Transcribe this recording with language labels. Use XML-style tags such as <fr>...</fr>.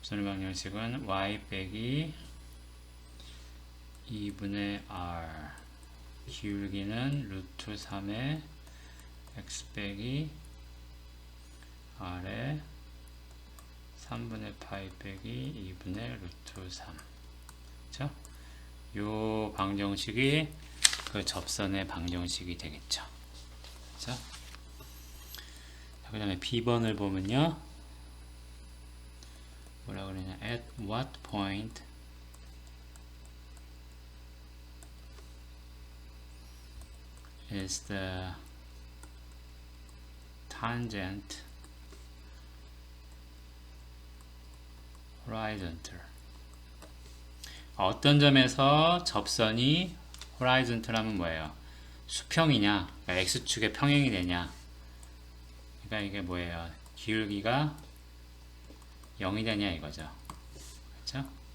<ko>접선의 방정식은 y 빼기 2분의 r, 기울기는 루트 3의 x 빼기 r에 3분의 파이 빼기 2분의 루트 3. 그쵸? 요 방정식이 그 접선의 방정식이 되겠죠. 그쵸? 그 다음에 B번을 보면요. 뭐라 그러냐?</ko> <en>At what point is the tangent horizontal?</en> <ko>어떤 점에서 접선이 horizontal하면 뭐예요? 수평이냐? 그러니까 x축의 평행이 되냐? 그러니까 이게 뭐예요? 기울기가 0이 되냐 이거죠. 그렇죠?</ko>